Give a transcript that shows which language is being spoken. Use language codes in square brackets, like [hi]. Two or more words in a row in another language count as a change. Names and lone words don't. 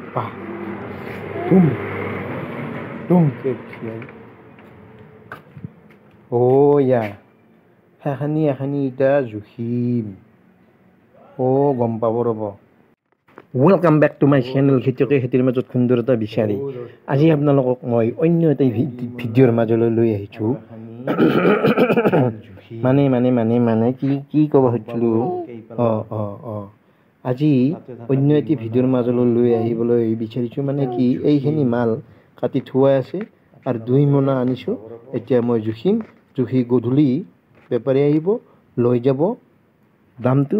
[en] Pah. Tum kecil. Oh ya. Hani ita Zuhim. Oh, gom pabo robo. Welcome back to my channel [as] খেতিয়কে খেতিৰ মাজত সুন্দৰতা বিচাৰি আজি আপোনালোকক মই অন্য এটা ভিডিঅ'ৰ মাজলৈ লৈ আহিছোঁ মানে কি ক'ব হৈছিলোঁ আজি অন্য এটি ভিডিঅ'ৰ মাজলৈ লৈ আহিবলৈ বিচাৰিছোঁ মানে কি এইখিনি মাল কাটি থোৱা আছে আৰু 2 মোনা আনিছোঁ এতিয়া মই জুখি গধূলি বেপাৰী আহিব লৈ যাব দামটো